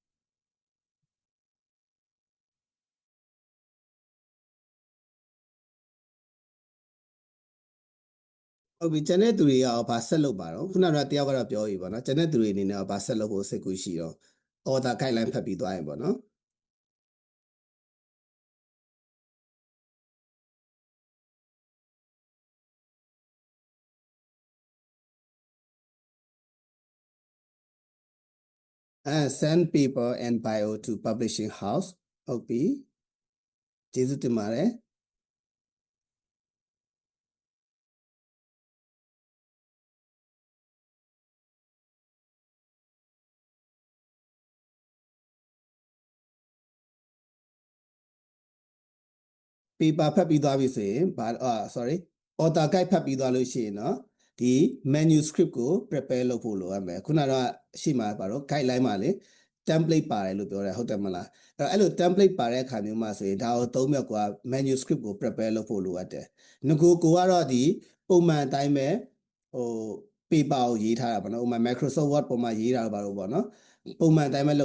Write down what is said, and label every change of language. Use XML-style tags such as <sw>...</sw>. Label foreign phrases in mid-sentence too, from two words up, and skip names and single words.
<my>ဟုတ်ပြီကျန်တဲ့သူတွေကဘာဆက်လုပ်ပါတော့ခုနကတယောက်ကတော့ပြောပြီပေါ့နော်ကျန်တဲ့သူတွေအနေနဲ့ဘာဆက်လုပ်ဖို့စိတ်ကူးရှိတော့</my> <en>order guideline</en> <my>ဖတ်ပြီးသွားရင်ပေါ့နော်</my> <en>send paper and bio to publishing house</en> <my>ဟုတ်ပြီကျေးဇူးတင်ပါတယ် paper ဖတ်ပြီးသွားပြီဆိုရင်ဘာ sorry</my> <en>author guide</en> <my>ဖတ်ပြီးသွားလို့ရှိရင်เนาะဒီ manuscript ကို prepare လုပ်ဖို့လိုရမယ်ခုနကတော့ရှေ့မှာပါတော့ guideline မှာလေ template ပါတယ်လို့ပြောတယ်ဟုတ်တယ်မလားအဲ့လို template ပါတဲ့အခါမျိုးမှာဆိုရင်ဒါကိုသုံးမြတ်က manuscript ကို prepare လုပ်ဖို့လိုအပ်တယ်ငကိုကတော့ဒီပုံမှန်အတိုင်းပဲဟို paper ကိုရေးထားတာပေါ့နော်ဥပမာ Microsoft Word ပေါ်မှာရေးတာတော့ပေါ့နော်ပုံမှန်အတိုင်းပဲ</my>